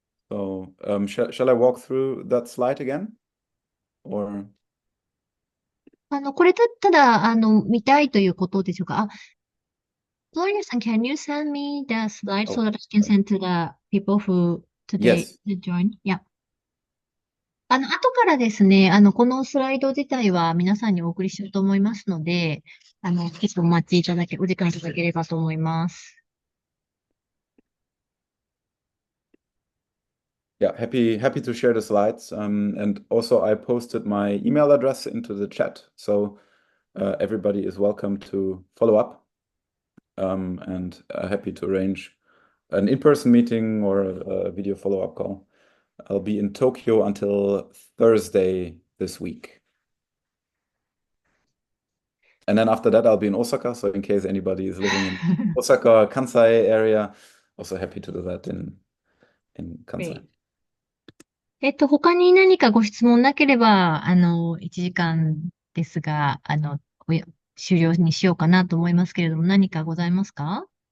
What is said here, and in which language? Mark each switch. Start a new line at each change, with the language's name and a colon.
English: So, shall I walk through that slide again? Or
Japanese: これただ、見たいということでしょうか。
English: Gloria さん、can you send me the slide so oh, that I can send to the people who today yes. join? Yeah.
Japanese: 後からですね、このスライド自体は皆さんにお送りしようと思いますので、ちょっとお時間いただければと思います。
English: Yeah, happy to share the slides. And also I posted my email address into the chat, so everybody is welcome to follow up. And happy to arrange an in-person meeting or a video follow-up call. I'll be in Tokyo until Thursday this week. And then after that, I'll be in Osaka. So in case anybody is living in Osaka or Kansai area, also happy to do that in Kansai.
Japanese: 他に何かご質問なければ、1時間ですが、終了にしようかなと思いますけれども、何かございますか？